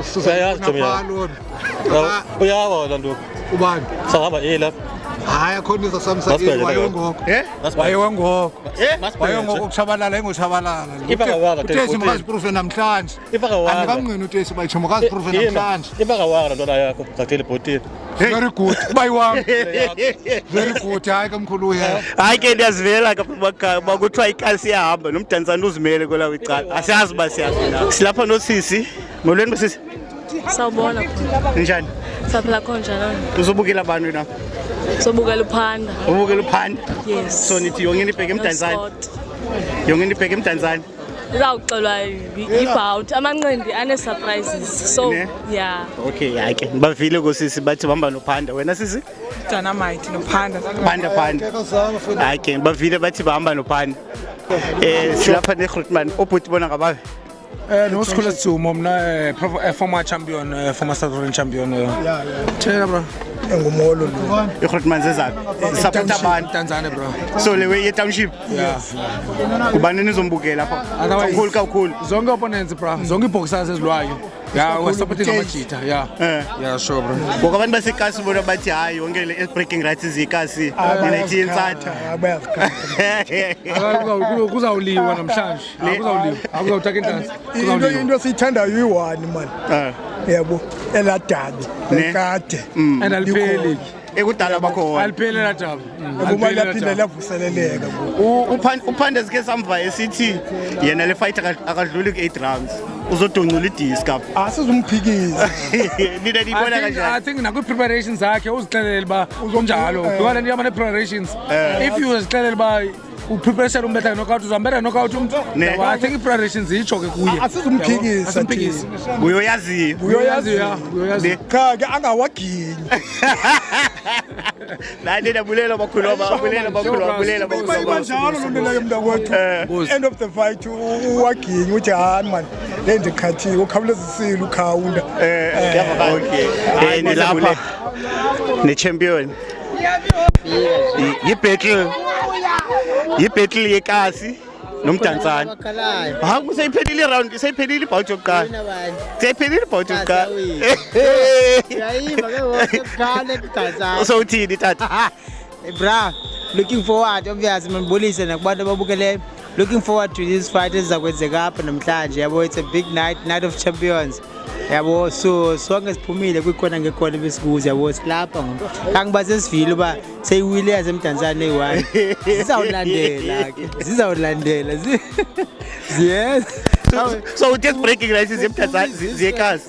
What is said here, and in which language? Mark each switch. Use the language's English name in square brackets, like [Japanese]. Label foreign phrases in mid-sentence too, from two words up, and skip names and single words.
[Xhosa] Uyayazi Tommy. Uyawa lonto. Ubani? Sahamba lapha. Hayi akhonisa samsakeni wayengoko. Wayengoko. Wayengoko kuchabalala engochabalala. Uthesi makaziprove namhlanje. Andikamngqini uThesi bayitsho makaziprove namhlanje. Ibaka waka lonto yakho zathele bhotile. [English] Very good. Ubayi wami. Very good. [Xhosa] Hayi kamkhulu uya. hayi ke ndiyazivela kapha bakuthiwa ikasi iyahamba nomdantsana uzimele kwela wicala. Asiyazi uba siyazi na. Silapha nosisi. Molweni bosisi. Sawubona. Njani? Saphila konjani? Uzobukela abantu wena? Sobukela uphanda. Ubukela uphanda? [English] Yes. [Xhosa] So nithi yonke nibheke emdantsana. Yonke nibheke emdantsana. Izawuxelwa ibhout amanqindi ane surprises. [English] So yeah. [Xhosa] Okay, hayi ke bavile kosisi bathi bamba nophanda. Wena sisi? Dynamite nophanda. Phanda. Hayi ke bavile bathi bahamba nophanda. Silapha neGrootman obhuti bona ngababe. [English] No Sikhule Dzumo mna former champion former South African champion Thela bro [Xhosa] Engumolo lo. iGrootman zezaphi support abantu [English] Tanzania bro [Xhosa] so lewe ye township [English] yeah [Xhosa] kubani nizombukela lapha kakhulu zonke [English] opponents bro [Xhosa] zonke iboxers ezilwayo [English] yeah we supporting [Xhosa] amajita [English] yeah sure bro [Xhosa] ngoba abantu basekasi bona bathi hayi yonke le [English] breaking rights [Xhosa] izikasi ninethi insatha kuzawuliwa namhlanje akuzawutaka intanzi into esiyithandayo uyi-1 man. Yabo eladabi ekade and alipheli ekudala bakhona alipheli ladabi ukuba laphinda lavuseleleka uphanda sike samva esithi yena le fight akadluli ku8 rounds uzodoncula idisc apha asizumphikisa nina nibona kanjani [English] I think [Xhosa] nakwi preparations zakhe uzixelele ba uzonjalo ngoba niyama ne preparations [English] if you [Xhosa] uzixelele ba upreparation umbetha knockout uzambetha knockout umuntu [English] I think preparations [Xhosa] icho ke kuye asizumphikisa uyoyazi cha ke angawaginyi la nina bulela bakhulu njalo lonto leyo mntakwethu [English] end of the fight [Xhosa] uwaginyi uthi hayi man le ndikhathiwe ukhawulezisile ukhawunda okay nilapha ne-champion yi-battle yekasi nomdantsana hayi kusayiphelile iround sayiphelile ibhout yokuqala sayiphelile ibhout yokuqala Yayiva ke wonke kuqala so uthini tata [English] bra looking forward obviously [Xhosa] manibulise nakubantu ababukeleyo [English] looking forward to this fight [Xhosa] ezakwenzeka apha namhlanje yabo [English] it's a big night of champions [Xhosa] yabo so sonke siphumile kwikhona ngekhona besikuze yabo silapha ngoba kangibaze sivile uba seyiwile yasemdantsana eyi1 zizawulandela yes so uthi [English] breaking rights [Xhosa] zemdantsana ziyekasi